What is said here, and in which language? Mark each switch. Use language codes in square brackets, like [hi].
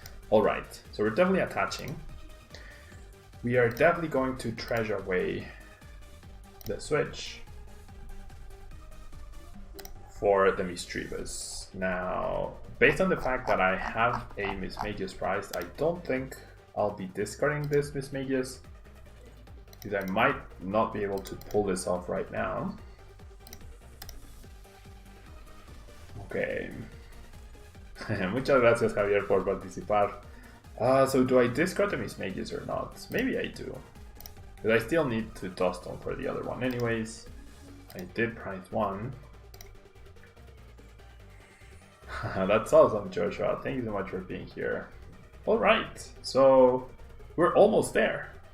[en] Alright, so we're definitely attaching. We are definitely going to treasure away the switch for the Misdreavus. Now, based on the fact that I have a Mismagius prized, I don't think I'll be discarding this Mismagius, because I might not be able to pull this off right now. Okay. [es] Muchas gracias, Javier, por participar. [en] So do I discard the Mismagius or not? Maybe I do. Because I still need to Dusk Stone for the other one anyways. I did prize one. That's awesome, Joshua. Thank you so much for being here. Alright, so we're almost there.